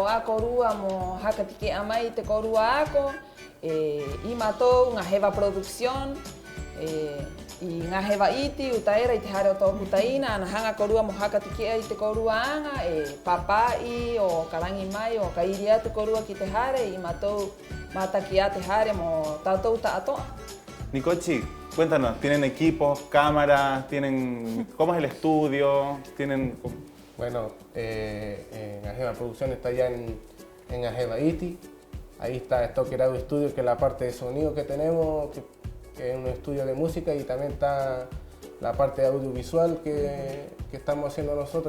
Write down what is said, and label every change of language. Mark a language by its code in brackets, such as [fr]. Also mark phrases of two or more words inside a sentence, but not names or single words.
[rap] a korua mo hakatike amai te korua ako, I matou Ngajeva Producción, I Ngajeva iti utaera I te hare o tō kutaina, ana hanga korua mo hakatike ai te korua anga, papai o karangi mai o kairi atu korua ki te hare, I matou mataki a te hare mo tātou tātoa. [es] Nicochi, cuéntanos, ¿tienen equipos, cámaras, cómo es el estudio? Bueno, Ngajeva Producción está allá en Ngajeva Iti. Ahí está Stoker Audio Studio, que es la parte de sonido que tenemos, que es un estudio de música, y también está la parte de audiovisual que estamos haciendo nosotros.